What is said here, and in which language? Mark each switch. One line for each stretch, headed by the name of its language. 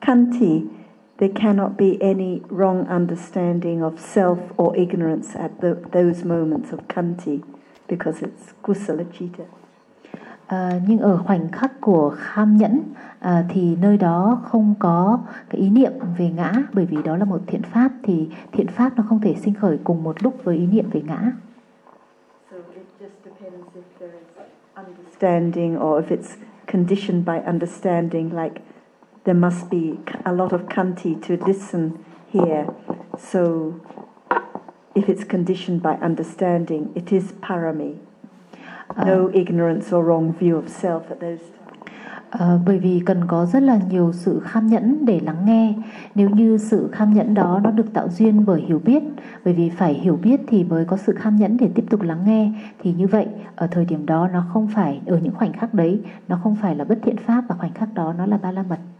English: kanti, there cannot be any wrong understanding of self or ignorance at those moments of kanti, because it's kusala citta.
Vietnamese: Nhưng ở khoảnh khắc của kham nhẫn thì nơi đó không có cái ý niệm về ngã, bởi vì đó là một thiện pháp, thì thiện pháp nó không thể sinh khởi cùng một lúc với ý niệm về ngã.
English: So it just depends if there's understanding or if it's conditioned by understanding, like there must be a lot of kanti to listen here. So if it's conditioned by understanding, it is parami. No ignorance or wrong view of self at those times.
Vietnamese: Bởi vì cần có rất là nhiều sự kham nhẫn để lắng nghe. Nếu như sự kham nhẫn đó nó được tạo duyên bởi hiểu biết, bởi vì phải hiểu biết thì mới có sự kham nhẫn để tiếp tục lắng nghe, thì như vậy ở thời điểm đó nó không phải, ở những khoảnh khắc đấy nó không phải là bất thiện pháp, và khoảnh khắc đó nó là ba la mật.